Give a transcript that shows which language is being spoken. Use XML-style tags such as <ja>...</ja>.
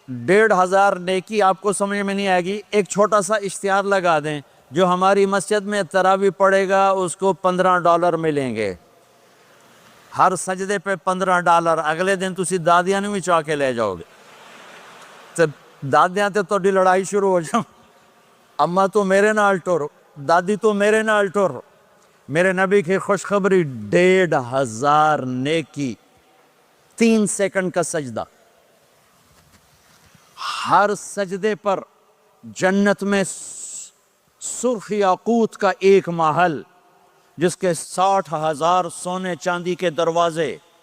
<ur>1500 نیکی آپ کو سمجھ میں نہیں آئے گی. ایک چھوٹا سا اشتہار لگا دیں، جو ہماری مسجد میں تراویح پڑے گا اس کو $15 ملیں گے، ہر سجدے پہ $15.</ur> <pa>اگلے دن تسی دادیاں نہیں بھی چاہ کے لے جاؤ گے. تو دادیاں تے توڑی لڑائی شروع ہو جاؤ، اماں تو میرے نال ٹور، دادی تو میرے نال ٹور.</pa> <ur>میرے نبی کی خوشخبری 1500 نیکی، 3 سیکنڈ کا سجدہ. ہر سجدے پر جنت میں سرخ یاقوت کا ایک محل جس کے 60,000 سونے چاندی کے دروازے.</ur>